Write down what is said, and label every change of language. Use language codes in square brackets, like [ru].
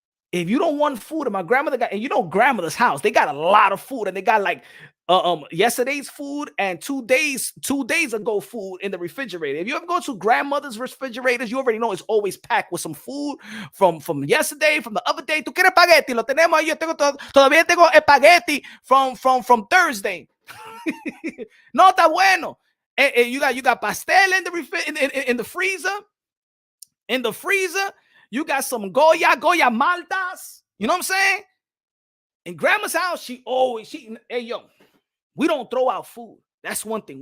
[en] If you don't want food, and my grandmother got, and you know, grandmother's house, they got a lot of food, and they got like yesterday's food and 2 days ago food in the refrigerator. If you ever go to grandmother's refrigerators, you already know it's always packed with some food from yesterday, from the other day. [es] ¿Tú quieres espagueti? Lo tenemos. Yo todavía tengo espagueti [en] from Thursday. [es] No está bueno. [en] And you got pastel in the in the freezer. In the freezer, you got some Goya Maltas. You know what I'm saying? In grandma's house, hey, yo, we don't throw out food. That's one thing.